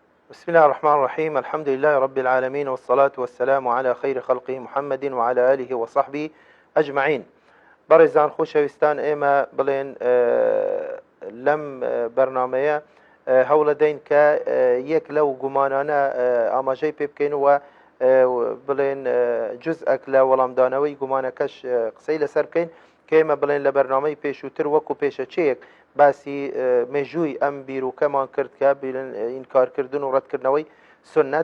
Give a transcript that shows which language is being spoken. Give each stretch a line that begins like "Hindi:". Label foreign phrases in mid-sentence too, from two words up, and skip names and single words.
Arabic: بسم الله الرحمن الرحيم. الحمد لله رب العالمين، والصلاة والسلام على خير خلقه محمد وعلى آله وصحبه أجمعين.
Central Kurdish: بەڕێزان خۆشەویستان، ئێمە بڵێن لەم بەرنامەیە هەوڵە دەین کە یەک لەو گومانانە ئاماژەی پێ بکەین و بڵێن جزئەک لە وەڵامدانەوەی گومانەکەش قسەی لەسەر بکەین کە ئێمە بڵێن لە بەرنامەی پێشووتر وەکو پێشەچەیەک باسی مێژووی ئەم بیرروکەمان کرد کە ئینکارکردن و ڕەتکردنەوەی سنەت.